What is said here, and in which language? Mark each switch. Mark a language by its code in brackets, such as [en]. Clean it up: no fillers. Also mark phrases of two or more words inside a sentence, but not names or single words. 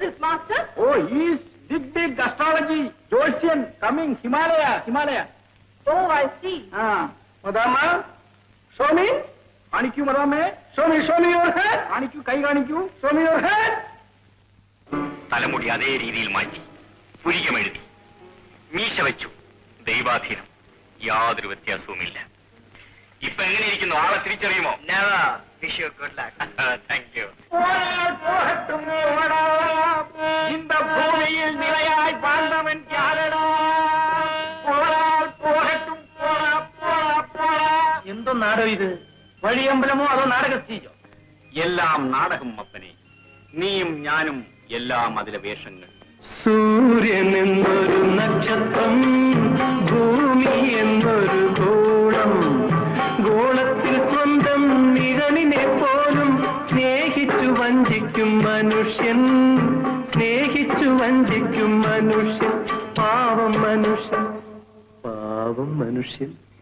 [en] master? Oh, he is big astrology, Jolsian, coming, Himalaya. Oh, I see. Madama, show me. Anikyu, madame. Show me your head. Anikyu, kai anikyu. Show me your head. [ml] തലമുടി അതേ രീതിയിൽ മാറ്റി പുരികമെഴുതി മീശ വെച്ചു ദൈവാധീനം യാതൊരു വ്യത്യാസവുമില്ല ഇപ്പൊ എങ്ങനെയിരിക്കുന്നു ആളെ തിരിച്ചറിയുമോ [en] thank you [ta] இந்த பூமியில் நிலையாய் வாழ்ந்தவன் யாரடா போகட்டும் போടാ [ml] എന്തോ നാടകം ഇത് വഴിയമ്പലമോ അതോ നാടക സ്റ്റേജോ എല്ലാം നാടകം അപ്പനെ നീയും ഞാനും എല്ലാം അതിലെ വേഷങ്ങൾ സൂര്യൻ എന്നൊരു നക്ഷത്രം ഭൂമി എന്നൊരു ഗോളം ഗോളത്തിൽ സ്വന്തം നിഴലിനെ പോലും സ്നേഹിച്ചു വഞ്ചിക്കും മനുഷ്യൻ പാവം മനുഷ്യൻ